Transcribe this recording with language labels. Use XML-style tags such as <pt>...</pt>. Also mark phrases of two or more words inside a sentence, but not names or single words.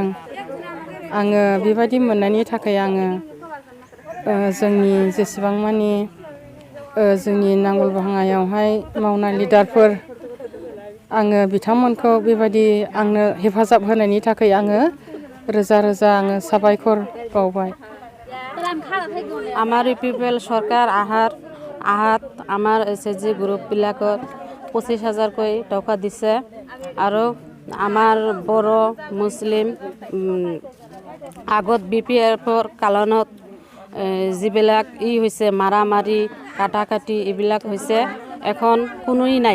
<brx>आङो बेबायदि मोननायनि थाखाय आङो जोंनि जेसेबां मानि जोंनि नांगोल भाङायावहाय मावनाय लिडारफोर, आङो बिथांमोनखौ बेबायदि आंनो हेफाजाब होनायनि थाखाय आङो रोजा रोजा आङो साबायखर बावबाय।</brx> <as>আমাৰ ইউপিপিএল চৰকাৰ আহাত আমাৰ SHG গ্ৰুপবিলাকত 25,000কৈ টকা দিছে আৰু আমাৰ বড়ো মুছলিম আগত BPFৰ কালনত যিবিলাক হৈছে মাৰা-মাৰি কাটা-কাটি এইবিলাক হৈছে, এখন কোনোই নাই।</as>